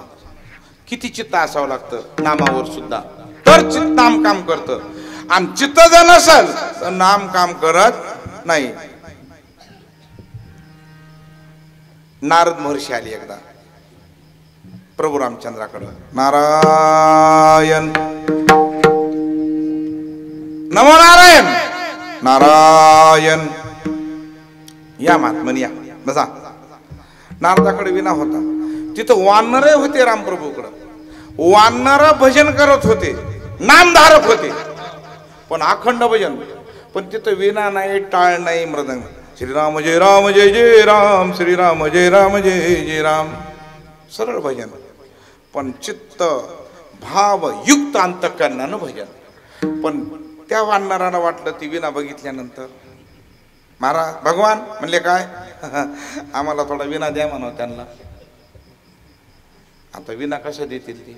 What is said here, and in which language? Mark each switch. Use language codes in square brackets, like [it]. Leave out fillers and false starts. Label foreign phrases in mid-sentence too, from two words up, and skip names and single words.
[mr] किती चित्त असावं लागतं नामावर सुद्धा, तर चित्त नाम काम करतं. आणि चित्त जर नसेल तर नाम काम करत नाही. नारद महर्षी आली एकदा प्रभू रामचंद्राकडे. [sa] नारायण नमो नारायण नारायण, [mr] या महात्मनी या बसा. नारदाकडे विना होता. तिथं वानर होते रामप्रभूकडं. वानर भजन करत होते, नामधारक होते, पण अखंड भजन. पण तिथं विना नाही, टाळ नाही, मृदंग. [sa] श्रीराम जय राम जय जय राम, श्रीराम जय राम जय जय राम. [mr] सरळ भजन, पण चित्त भाव युक्त अंतःकरणानं भजन. पण त्या वानराला वाटलं ती विना बघितल्यानंतर, महाराज भगवान म्हणले काय आम्हाला थोडा विना द्या म्हणावं त्यांना. आता विना कसं देतील ती?